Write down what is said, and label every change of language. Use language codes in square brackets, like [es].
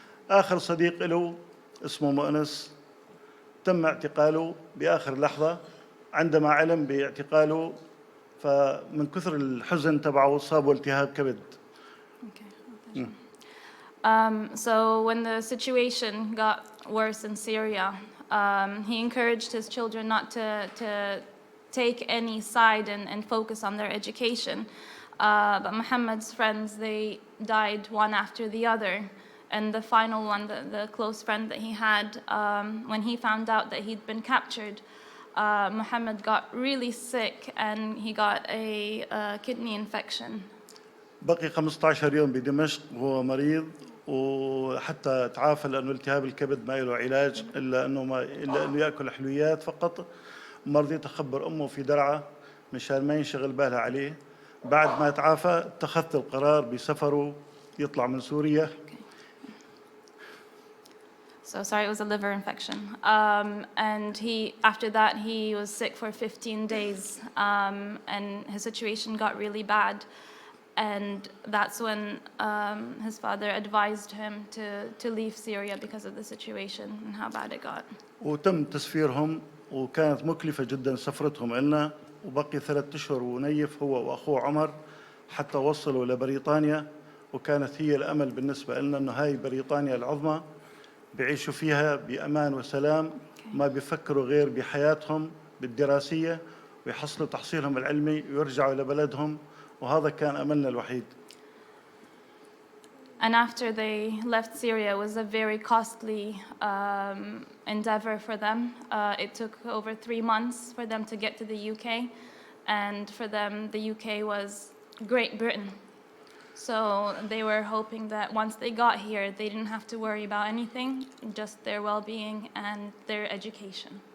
[ar] آخر صديق له اسمه مؤنس تم اعتقاله بآخر لحظة عندما علم باعتقاله، فمن كثر الحزن تبعه صابه التهاب كبد. [en] So when the situation got worse in Syria, he encouraged his children not to take any side and focus on their education. But Muhammad's friends, they died one after the other. And the final one, the close friend that he had, when he found out that he'd been captured, Muhammad got really sick and he got a kidney infection. [ar] بقي 15 يوم بدمشق وهو مريض، وحتى تعافى لأنه التهاب الكبد ما له علاج إلا إنه يأكل حلويات فقط. ما رضيت أخبر أمه في درعا مشان ما ينشغل بالها عليه. بعد ما تعافى اتخذت القرار بسفره يطلع من سوريا. [en] So sorry, it was a liver infection. And after that, he was sick for 15 days, and his situation got really bad. And that's when his father advised him to leave Syria because of the situation and how bad it got. [ar] وتم تسفيرهم، وكانت مكلفة جدا سفرتهم لنا، وبقي 3 أشهر ونيف هو وأخوه عمر حتى وصلوا لبريطانيا. وكانت هي الأمل بالنسبة لنا أنه هاي بريطانيا العظمى، بيعيشوا فيها بأمان وسلام، ما بيفكروا غير بحياتهم بالدراسية ويحصلوا تحصيلهم العلمي ويرجعوا إلى بلدهم، وهذا كان أملنا الوحيد. [en] And after they left Syria, it was a very costly endeavor for them. It took over 3 months for them to get to the UK, and for them, the UK was Great Britain. So they were hoping that once they got here, they didn't have to worry about anything, just their well-being and their education.